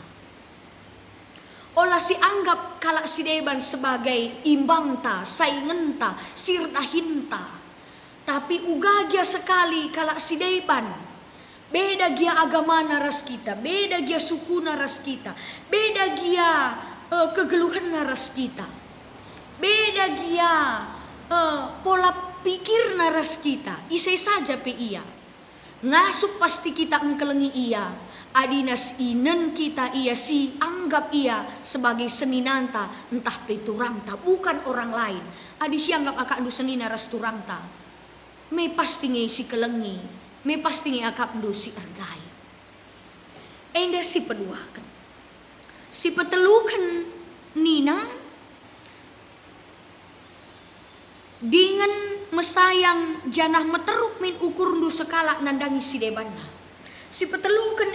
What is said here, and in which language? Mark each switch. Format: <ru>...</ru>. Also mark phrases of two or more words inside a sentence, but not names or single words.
<btx>Olah si anggap kala si deban sebagai imbangta, saingenta, sirdahinta. Tapi ugagia sekali kala si deban. Beda gia agama naras kita, beda gia suku naras kita, beda gia kegeluhan naras kita. Beda dia pola pikir naras kita. Isai saja pe iya. Ngasup pasti kita engkelengi iya. Adinas inen kita iya si anggap iya sebagai seninanta entah pe turangta bukan orang lain. Adi si anggap akak du senina ras turangta. Me pasti nge si kelengi. Me pasti nge akak du si ergai. Enda si peduakan. Si petelukan nina dengan mesayang janah meteruk min ukur ndu sekala nandangi si debanna.</btx>